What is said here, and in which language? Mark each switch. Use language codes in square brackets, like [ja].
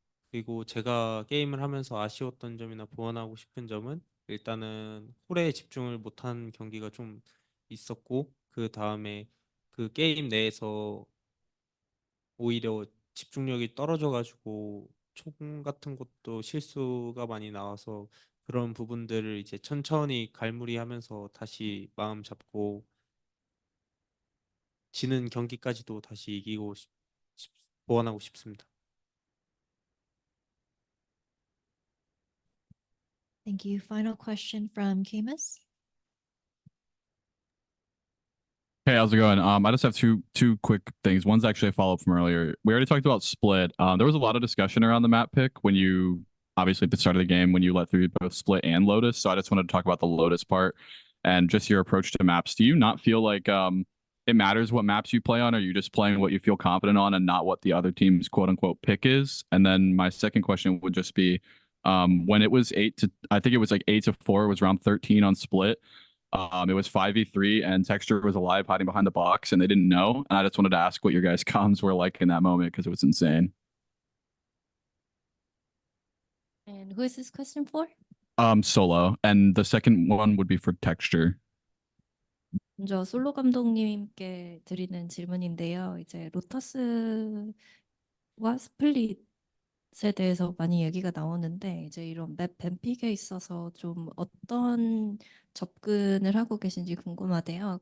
[ko] 그리고 제가 게임을 하면서 아쉬웠던 점이나 보완하고 싶은 점은 일단은 홀에 집중을 못한 경기가 좀 있었고 그 다음에 그 게임 내에서 오히려 집중력이 떨어져가지고 총 같은 것도 실수가 많이 나와서 그런 부분들을 이제 천천히 갈무리하면서 다시 마음 잡고 지는 경기까지도 다시 이기고 보완하고 싶습니다. [en] Thank you. Final question from Camus. Hey, how's it going? I just have two quick things. One's actually a follow-up from earlier. We already talked about Split. There was a lot of discussion around the map pick when you obviously at the start of the game when you let through both Split and Lotus. So I just wanted to talk about the Lotus part and just your approach to maps. Do you not feel like it matters what maps you play on? Or are you just playing what you feel confident on and not what the other team's quote unquote pick is? And then my second question would just be when it was I think it was like 8-4, it was round 13 on Split. It was 5v3 and Texture was alive hiding behind the box and they didn't know. And I just wanted to ask what your guys' comms were like in that moment because it was insane. And who is this question for? Solo. And the second one would be for Texture. [ko] 먼저 솔로 감독님께 드리는 질문인데요. 이제 로터스와 스플릿에 대해서 많이 얘기가 나오는데 이제 이런 맵 뱀픽에 있어서 좀 어떤 접근을 하고 계신지 궁금하대요.